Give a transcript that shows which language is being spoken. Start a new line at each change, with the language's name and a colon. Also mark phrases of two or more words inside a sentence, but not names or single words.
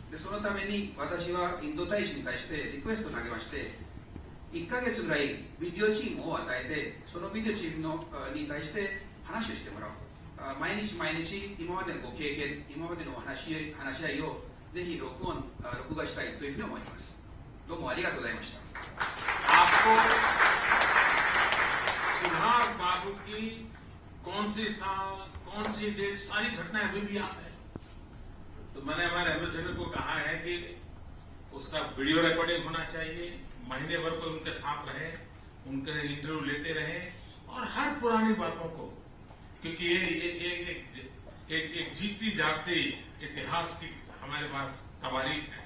Japanese: でそのために私はインド大使に対してリクエストを投げまして、1ヶ月ぐらいビデオチームを与えて、そのビデオチームに対して話をしてもらう。毎日毎日今までのご経験、今までの話し合いをぜひ録画したいというふうに思います。どうもありがとうございました。
Hindi: आपको सुभाष बाबू की कौन सी साल, कौन सी डेट, सारी घटनाएं अभी भी याद है। तो मैंने हमारे एम्बेसडर को कहा है कि उसका
English: video recording
Hindi: होना चाहिए, महीने भर को उनके साथ रहे, उनके इंटरव्यू लेते रहे और हर पुरानी बातों को, क्योंकि ये एक जीती जागती इतिहास की हमारे पास तवारीख है।